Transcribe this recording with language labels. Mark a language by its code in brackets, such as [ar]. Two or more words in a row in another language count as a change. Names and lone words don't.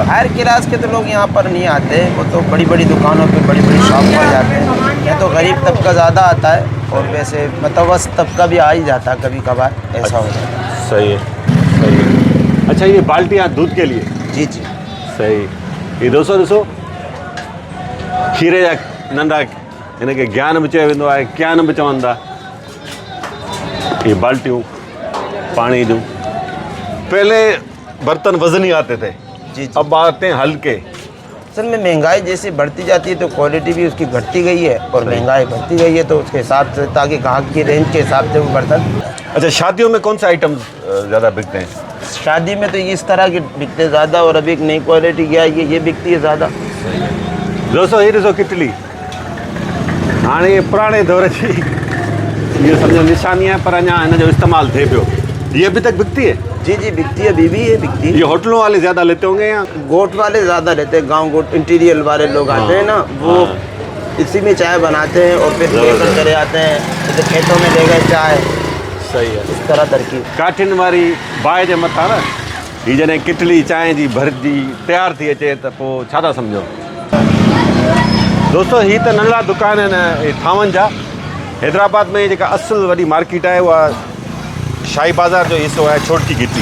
[en] higher class [ur] کے تو لوگ یہاں پر نہیں آتے، وہ تو بڑی بڑی دکانوں پہ بڑی بڑی شاپ پر جاتے ہیں. یہاں تو غریب طبقہ زیادہ آتا ہے اور ویسے متوسط طبقہ بھی آ ہی جاتا ہے کبھی کبھار، ایسا ہو جاتا ہے. صحیح ہے، صحیح ہے. اچھا، یہ بالٹیاں دودھ کے لیے? جی جی. सही। [sd] ये ॾिसो खीरे जा नंढा, हिनखे ज्ञान बि चयो वेंदो आहे, ज्ञान बि चवनि था। ये बाल्टियूं पानी जूं, [ur] پہلے برتن وزنی آتے تھے, جی جی. اب آتے ہیں ہلکے. اصل میں مہنگائی جیسے بڑھتی جاتی ہے تو کوالٹی بھی اس کی گھٹتی گئی ہے اور مہنگائی بڑھتی گئی ہے، تو اس کے حساب سے تاکہ گاہک کی رینج کے حساب سے وہ برتن. اچھا، شادیوں میں کون سا آئٹم زیادہ بکتے ہیں? شادی میں تو اس طرح کے بکتے زیادہ، اور ابھی ایک نئی کوالٹی کیا ہے یہ بکتی ہے زیادہ. [sd] दोस्तों ये ॾिसो किटली, हाणे ये पुराणे दौर जी ये सम्झो निशानी है, पर अञा हिन जो इस्तेमालु थिए पियो। [ur] یہ ابھی تک بکتی ہے? جی جی بکتی ہے، ابھی بھی یہ بکتی ہے. یہ ہوٹلوں والے زیادہ لیتے ہوں گے یا? گوٹھ والے زیادہ رہتے ہیں، گاؤں گوٹھ انٹیریئر والے لوگ آتے ہیں نا، وہ اسی میں چائے بناتے ہیں اور پھر لے کر چلے آتے ہیں، جیسے کھیتوں میں لے گئے چائے. صحیح ہے. اس طرح ترکیب [sd] काठिन वारी बाहि जे मथां न ही जॾहिं किटली चांहि जी भरिजी तयारु थी अचे त पोइ छा था सम्झो। दोस्तों ही त नंढड़ा दुकान आहिनि थावनि जा। हैदराबाद में जेका असुल वॾी मार्केट आहे उहा शाही बाज़ार जो हिसो आहे, छोटकी गिटी।